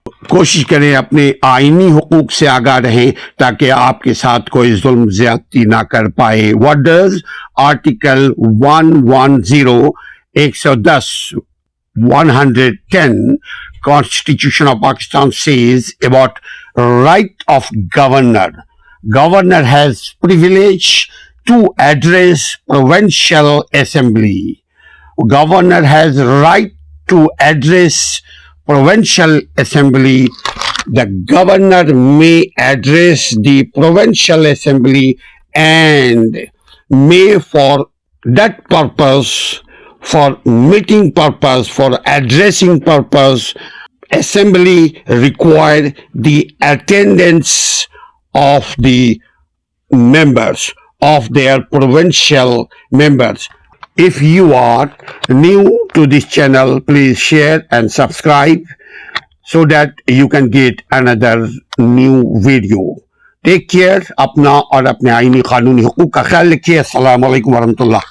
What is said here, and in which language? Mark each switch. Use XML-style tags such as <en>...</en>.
<hi>कोशिश करें अपने आईनी हुकूक से आगाह रहें ताकि आपके साथ कोई जुल्म ज्यादती ना कर पाए।</hi> <en>What does article 110 110 110 Constitution of Pakistan says about right of governor. Governor has privilege to address Provincial Assembly. Governor has right to address Provincial Assembly. The governor may address the Provincial Assembly and may for that purpose, for meeting purpose, for addressing purpose, assembly require the attendance of the members, of their provincial members. If you are new to this channel, please share and subscribe so that you can get another new video. Take care.</en> <hi>अपना और अपने आईनी कानूनी हुकूक का ख्याल रखिए। अस्सलाम वालेकुम वरहमतुल्लाह।</hi>